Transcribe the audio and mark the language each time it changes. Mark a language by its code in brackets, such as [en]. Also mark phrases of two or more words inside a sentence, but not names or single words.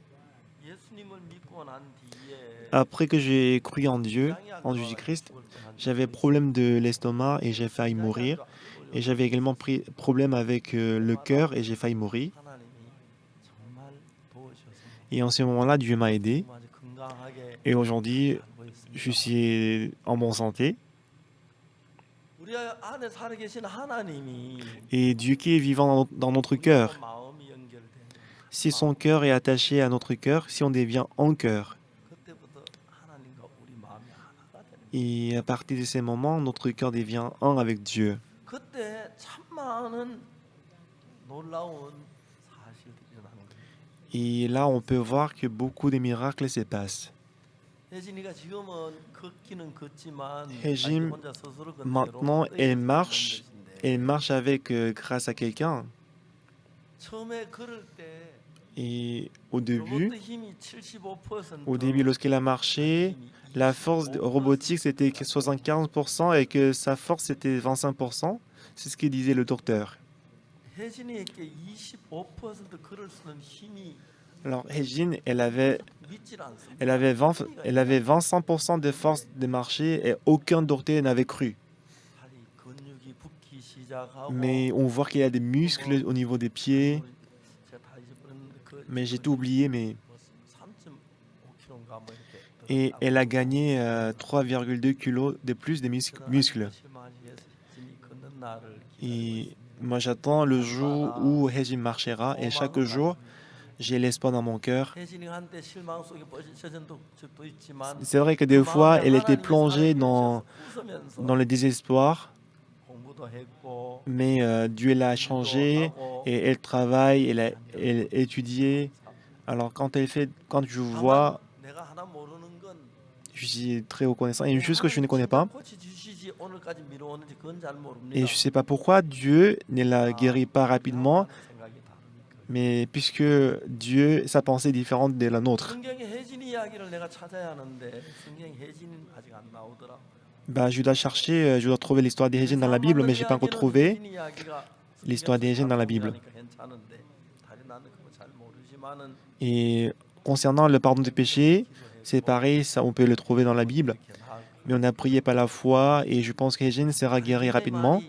[fr] Après que j'ai cru en Dieu, en Jésus-Christ, j'avais problème de l'estomac et j'ai failli mourir. Et j'avais également problème avec le cœur et j'ai failli mourir. Et en ce moment-là, Dieu m'a aidé. Et aujourd'hui, je suis en bonne santé. [ko] 우리 안에 살아 계신 하나님이 [fr] Et Dieu qui est vivant dans notre [ko] 우리와 [fr] cœur, [ko] 마음이 연결되면 [fr] si son cœur est attaché à notre cœur, si on devient un cœur, [ko] 그때부터 하나님과 우리 마음이 하나가 되는 거예요. [fr] et à partir de ces moments, notre cœur devient un avec Dieu. [ko] 그때 참 많은 놀라운 사실이 일어나는 거예요. [fr] Et là, on peut voir que beaucoup de miracles se passent. [ko] 혜진이가 지금은 걷기는 걷지만 혜진, 자기 혼자 스스로 걷는 [fr] maintenant, [ko] 대로 [fr] elle [ko] 걷는 [fr] marche, [ko] 것인데 [fr] elle marche avec grâce à quelqu'un. [ko] 처음에 걸을 때 [fr] Et au [ko] 로봇의 [fr] début, [ko] 힘이 75%, [fr] lorsqu'elle a marché, la force robotique c'était que 75% et que sa force c'était 25%. C'est ce que disait le docteur. [ko] 혜진이에게 25% 걸을 수 있는 힘이 [fr] Alors, Hejin, elle avait [ko] 믿질 않습니다. [fr] Elle avait 25% de force de marcher et aucun docteur n'avait cru. [ko] 다리 근육이 붓기 시작하고 [fr] Mais on voit qu'il y a des muscles au niveau des pieds. [ko] 제가 다 잊어버렸는데 그 [fr] Mais j'ai tout oublié. [ko] 3.5kg인가 뭐 이렇게 [fr] Et elle a gagné 3,2 kilos de plus de muscles. [ko] 걷는 날을 [fr] Et moi, j'attends le jour où Hejin marchera. Et chaque jour, j'ai l'espoir dans mon cœur. [ko] 혜진이한테 실망 속에 빠진 적도 있지만 [fr] C'est vrai que des fois, elle était plongée dans le désespoir. [ko] 공부도 했고 [fr] Mais Dieu l'a changée et elle travaille, elle étudie. Alors quand je vois, [ko] 내가 하나 모르는 건 [fr] je suis très reconnaissant. Et une chose que je ne connais pas, [ko] 고쳐주시지 오늘까지 미루었는지 그건 잘 모릅니다. [fr] et je ne sais pas pourquoi Dieu ne la guérit pas rapidement, [ko] 생각이 다르니까. [fr] mais puisque Dieu, sa pensée est différente de la nôtre. [ko] 성경의 혜진 이야기를 내가 찾아야 하는데 성경 혜진은 아직 안 나오더라. [fr] Bah, je dois chercher, je dois trouver l'histoire des Hégènes dans la Bible, mais je n'ai pas encore trouvé l'histoire des Hégènes dans la Bible. Et concernant le pardon des péchés, c'est pareil, ça, on peut le trouver dans la Bible. Mais on a prié par la foi et je pense que Hégène sera guérie rapidement.